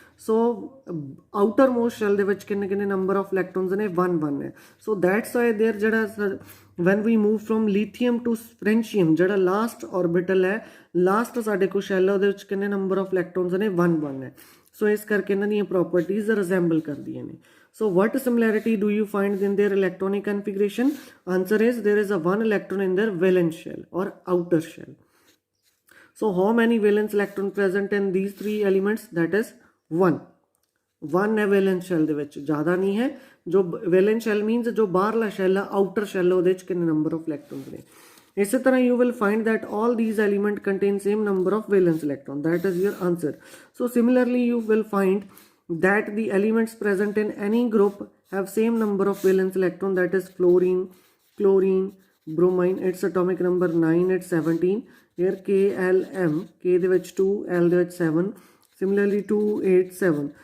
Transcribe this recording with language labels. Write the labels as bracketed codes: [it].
[en] so outermost shell [pa] ਦੇ ਵਿੱਚ ਕਿੰਨੇ ਕਿੰਨੇ [en] number of electrons [pa] ਨੇ 1 ਹੈ। [en] so that's why there ਜਿਹੜਾ when we move from lithium to francium, ਜਿਹੜਾ last orbital ਹੈ, last [pa] ਸਾਡੇ ਕੋਲ [en] shell [pa] ਉਹਦੇ ਵਿੱਚ ਕਿੰਨੇ [en] number of electrons [pa] ਨੇ 1 ਹੈ। ਸੋ ਇਸ ਕਰਕੇ ਇਹਨਾਂ ਦੀਆਂ ਪ੍ਰੋਪਰਟੀਜ਼ ਰਿਜ਼ੈਂਬਲ ਕਰਦੀਆਂ ਨੇ। [en] So what similarity do you find in their electronic configuration? Answer is there is a 1 electron in their valence shell or outer shell. So how many valence electron present in these three elements? That is 1 [pa] है [en] valence shell [pa] ਦੇ ਵਿੱਚ, ਜ਼ਿਆਦਾ ਨਹੀਂ ਹੈ। ਜੋ [en] valence shell means [pa] ਜੋ ਬਾਹਰਲਾ shell ਹੈ, [en] outer shell [pa] ਉਹਦੇ ਵਿੱਚ ਕਿੰਨੇ [en] number of electrons [pa] ਨੇ। ਇਸੇ ਤਰ੍ਹਾਂ [en] you will find that all these elements contain same number of valence electron. That is your answer. So similarly you will find that the elements present in any group have same number of valence electron, that is fluorine, chlorine, bromine, its atomic number 9, it's 17 here, KLM, [pa] K ਦੇ ਵਿੱਚ 2, L ਦੇ ਵਿੱਚ 7, [en] similarly 2, 8, 7.